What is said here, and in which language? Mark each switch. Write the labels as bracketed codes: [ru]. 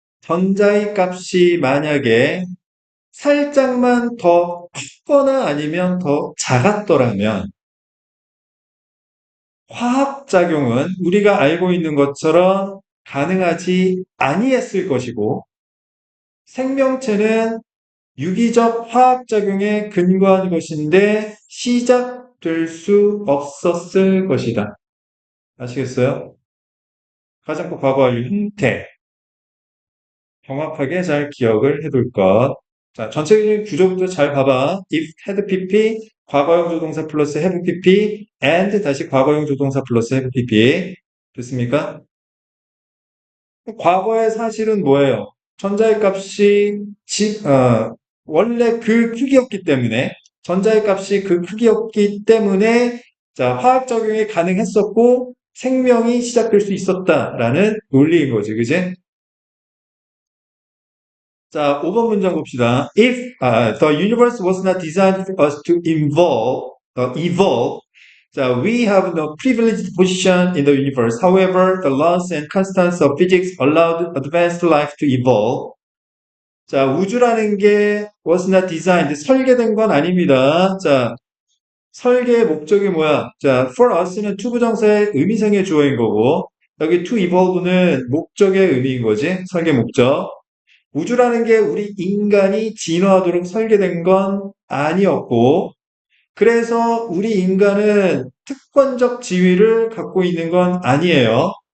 [ko] 전자의 값이 만약에 살짝만 더 컸거나 아니면 더 작았더라면 화학작용은 우리가 알고 있는 것처럼 가능하지 아니했을 것이고 생명체는 유기적 화학작용에 근거한 것인데 시작될 수 없었을 것이다. 아시겠어요? 가장 과거 완료 형태 정확하게 잘 기억을 해둘 것. 자, 전체적인 구조부터 잘 봐봐. if had pp, 과거형 조동사 플러스 have pp, and 다시 과거형 조동사 플러스 have pp. 됐습니까? 과거의 사실은 뭐예요? 전자의 값이 원래 그 크기였기 때문에 전자의 값이 그 크기였기 때문에 자, 화학작용이 가능했었고 생명이 시작될 수 있었다라는 논리인 거지, 그지? 자, 5번 문장 봅시다. [en] If the universe was not designed for us to evolve, 자, we have no privileged position in the universe. However, the laws and constants of physics allowed advanced life to evolve. [ko] 자, 우주라는 게 [en] was not designed, [ko] 설계된 건 아닙니다. 자, 설계의 목적이 뭐야? 자, for us는 투부정사의 의미상의 주어인 거고, 여기 to evolve는 목적의 의미인 거지, 설계 목적. 우주라는 게 우리 인간이 진화하도록 설계된 건 아니었고, 그래서 우리 인간은 특권적 지위를 갖고 있는 건 아니에요.